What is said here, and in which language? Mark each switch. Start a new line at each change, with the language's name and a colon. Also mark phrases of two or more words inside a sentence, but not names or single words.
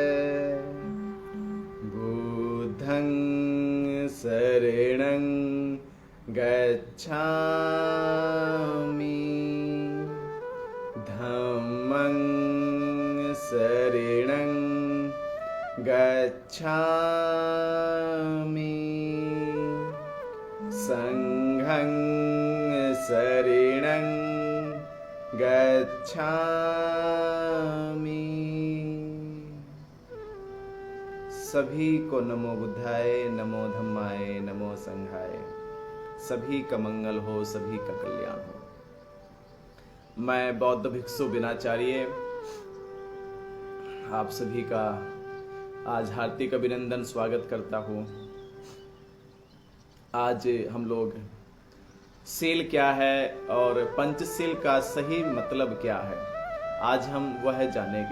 Pali: बुद्धं शरणं गच्छामि, धम्मं शरणं गच्छामि, संघं शरणं गच्छामि।
Hindi: सभी को
Pali: नमो बुद्धाय, नमो धम्माय, नमो संघाय।
Hindi: सभी का मंगल हो, सभी का कल्याण हो। मैं बौद्ध भिक्षु बिनाचार्य आप सभी का आज हार्दिक अभिनंदन स्वागत करता हूँ। आज हम लोग शील क्या है और पंचशील का सही मतलब क्या है, आज हम वह जानेंगे।